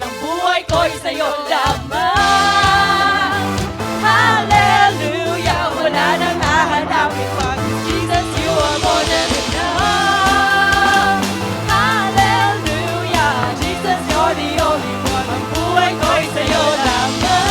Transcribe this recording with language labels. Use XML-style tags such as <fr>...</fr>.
<tl>Ang buhay ko'y sa'yo lamang. Hallelujah. Wala nang hahanapin pa.</tl> <en>Jesus, you are more than enough. Hallelujah. Jesus, you're the only one.</en> <tl>Ang buhay ko'y sa'yo lamang.</tl>